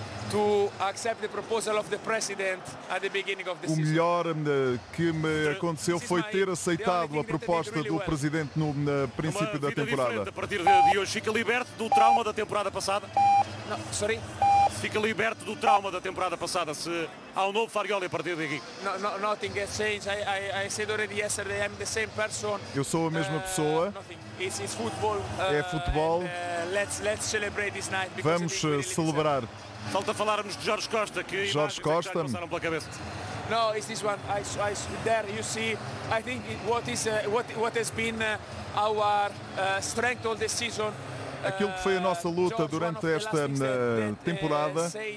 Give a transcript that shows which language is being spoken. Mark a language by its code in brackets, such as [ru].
[en] To accept the proposal of the president at the beginning of the season. [pt] O melhor que me aconteceu foi ter aceitado a proposta do presidente no princípio da temporada. A partir de hoje fica liberto do trauma da temporada passada. Não, [en] sorry. [pt] Fica liberto do trauma da temporada passada se há um novo Farioli a partir daqui. [en] No, nothing has changed. I said already yesterday I'm the same person. [pt] Eu sou a mesma pessoa. [en] It's football. [pt] É futebol. [en] Let's celebrate this night. [pt] Vamos celebrar. Falta falarmos de Jorge Costa, que Jorge Costa passaram pela cabeça. [en] No, it's this one. I there you see. I think what has been our strength all the season. [pt] Aquilo que foi a nossa luta durante esta temporada.